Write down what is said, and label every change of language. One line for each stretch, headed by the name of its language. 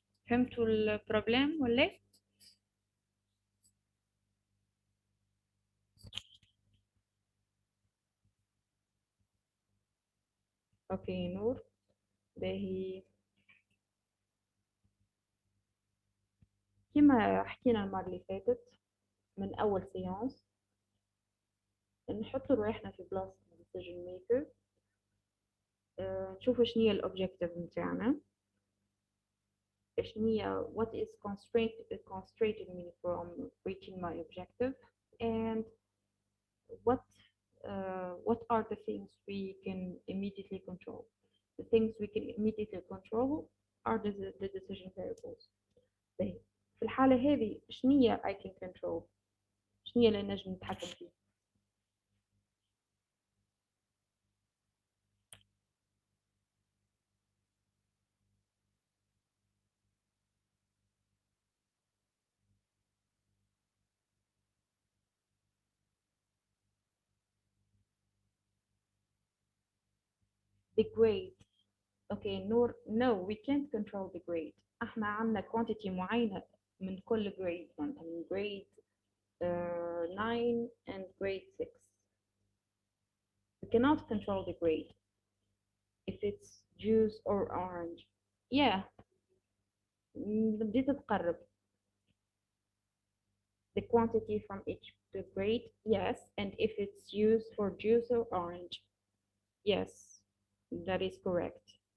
Arabic: فهمتوا البروبلم ولا إيه؟ اوكي نور باهي. كما حكينا المرة اللي فاتت من أول سيانس نحط رواحنا في بلاصة decision maker. نشوف شنو هي الأوبجيكتيف متاعنا، شنو هي
English: what is constraining me from reaching my objective, and what are the things we can immediately control. The things we can immediately control are the decision variables.
Arabic: باهي. في الحالة هذه شنو هي
English: I can control؟
Arabic: شنو هي اللي نجم نتحكم فيه؟
English: The grade. Okay, no, we can't control the grade.
Arabic: احنا عندنا quantity معينة من كل grade، مثلا من grade 9 and grade 6.
English: We cannot control the grade. If it's juice or orange. Yeah.
Arabic: بديت تقرب.
English: The quantity from each grade, yes. And if it's used for juice or orange, yes, that is correct.